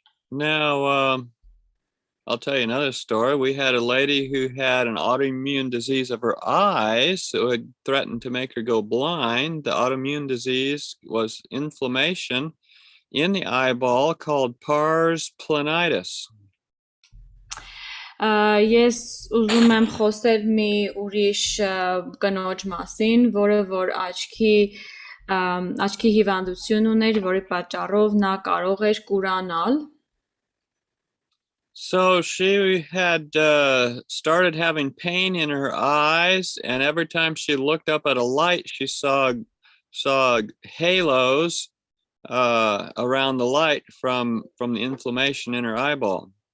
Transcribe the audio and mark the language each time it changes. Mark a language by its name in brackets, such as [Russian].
[English] Now, I'll tell you another story. We had a lady who had an autoimmune disease of her eyes that had threatened to make her go blind. The autoimmune disease was inflammation in the eyeball called pars planitis. [Armenian] Ես ուզում եմ խոսել մի ուրիշ կնոջ մասին, որը որ աչքի հիվանդություն ուներ, որի պատճառով նա կարող էր կուրանալ. [English] So she had started having pain in her eyes, and every time she looked up at a light, she saw halos around the light from the inflammation in her eyeball.